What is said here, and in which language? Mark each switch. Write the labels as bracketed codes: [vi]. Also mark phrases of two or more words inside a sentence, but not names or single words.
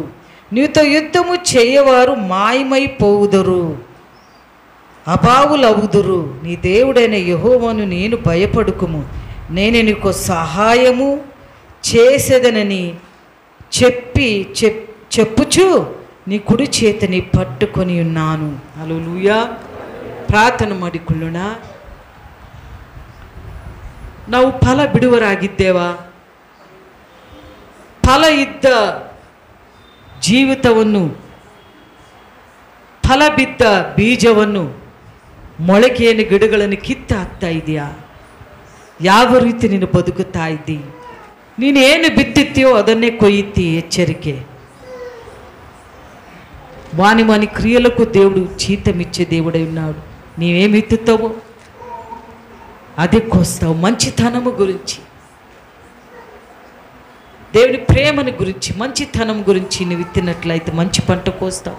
[te] నీతో యుద్ధము చేయవారు మాయమైపోవుదురు, అభావులవుదురు. నీ దేవుడైన యెహోవాను నేను భయపడుకుము, నేను నీకు సహాయము చేసేదనని చెప్పుచు నీ కుడి చేతిని పట్టుకొని ఉన్నాను. హల్లెలూయా. [kn] ಪ್ರಾರ್ಥನೆ ಮಾಡಿಕೊಳ್ಳೋಣ. ನಾವು ಫಲ ಬಿಡುವರಾಗಿದ್ದೇವಾ? ಫಲ ಇದ್ದ ಜೀವಿತವನ್ನು, ಫಲ ಬಿದ್ದ ಬೀಜವನ್ನು, ಮೊಳಕೆಯನ್ನು, ಗಿಡಗಳನ್ನು ಕಿತ್ತು ಹಾಕ್ತಾ ಇದೆಯಾ? ಯಾವ ರೀತಿ ನೀನು ಬದುಕುತ್ತಾ ಇದ್ದಿ? ನೀನು ಏನು ಬಿತ್ತಿತ್ತೀಯೋ ಅದನ್ನೇ ಕೊಯ್ಯಿತಿ. ఎచ్చరికే. [te] వాని క్రియలకు దేవుడు జీతమిచ్చే దేవుడై ఉన్నాడు. నీవేమి విత్తుతావో అది కోస్తావు. మంచితనము గురించి, దేవుని ప్రేమని గురించి, మంచితనం గురించి నువ్వు విత్తినట్లయితే మంచి పంట కోస్తావు.